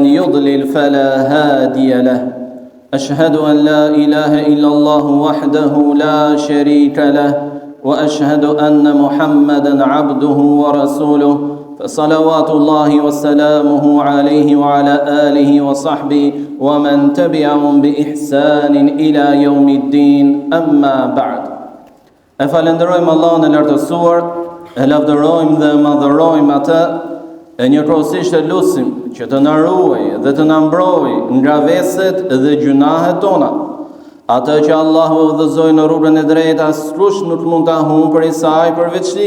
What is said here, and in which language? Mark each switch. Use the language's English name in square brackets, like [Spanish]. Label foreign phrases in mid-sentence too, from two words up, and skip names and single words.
[Arabic] يضلل فلا هادي له أشهد أن لا إله إلا الله وحده لا شريك له وأشهد أن محمدا عبده ورسوله فصلوات الله وسلامه عليه وعلى آله وصحبه ومن تبعهم بإحسان إلى يوم الدين أما بعد [Albanian] أفالندرojmë Allahun e lartësuar, e lavdërojmë dhe madhërojmë atë, e njëkohësisht e lutim që të na ruajë dhe të na mbrojë nga veset dhe gjunahet tona. Atë që Allahu udhëzoi në rrugën e drejtë, askush nuk mund ta humbë saj përveç tij.